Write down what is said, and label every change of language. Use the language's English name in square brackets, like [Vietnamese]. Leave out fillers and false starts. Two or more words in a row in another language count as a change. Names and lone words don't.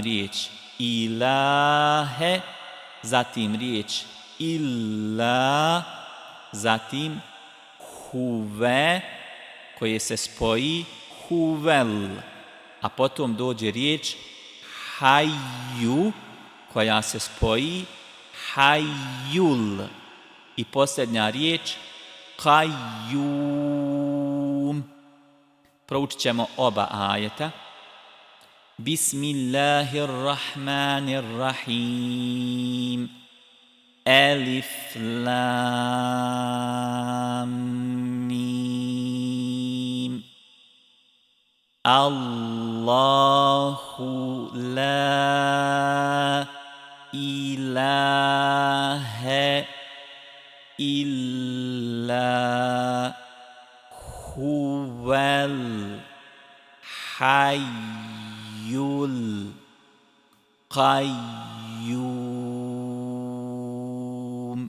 [Bosnian] riječ ilahe, zatim riječ illa, zatim huve, koje se spoji huvel, a potom dođe riječ hayju, koja se spoji hayjul, i posljednja riječ kajjum. Proučit ćemo oba ajeta. Bismillahirrahmanirrahim. [Arabic] ألف لام ميم. الله لا إله إلا هو الحي القيوم.